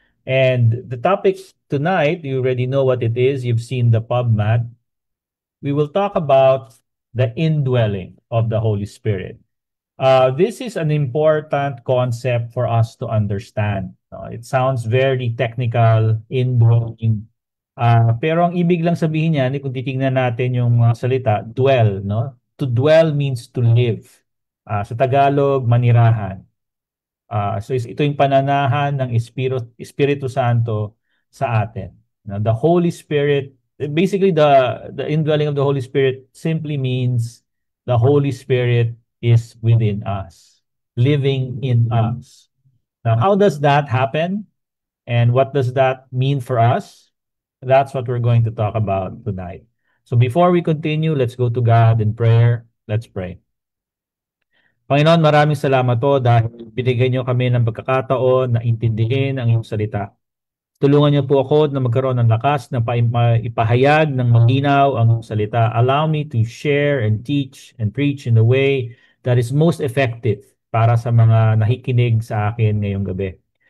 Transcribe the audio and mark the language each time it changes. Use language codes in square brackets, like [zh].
[en] And the topic tonight, you already know what it is. You've seen the PubMed. We will talk about the indwelling of the Holy Spirit. This is an important concept for us to understand. It sounds very technical, indwelling. [tl] Pero ang ibig lang sabihin niyan, kung titingnan natin yung mga salita, dwell, no? [en] To dwell means to live. [tl] Sa Tagalog, manirahan. So ito yung pananahan ng Espiritu Santo sa atin. [en] Now, the Holy Spirit, basically the indwelling of the Holy Spirit simply means the Holy Spirit is within us, living in us. Now, how does that happen? And what does that mean for us? That's what we're going to talk about tonight. So before we continue, let's go to God in prayer. Let's pray. [tl] Panginoon, maraming salamat po dahil binigyan niyo kami ng pagkakataon na intindihin ang iyong salita. Tulungan niyo po ako na magkaroon ng lakas na ipahayag ng malinaw ang iyong salita. [en] Allow me to share and teach and preach in the way that is most effective [tl] para sa mga nakikinig sa akin ngayong gabi.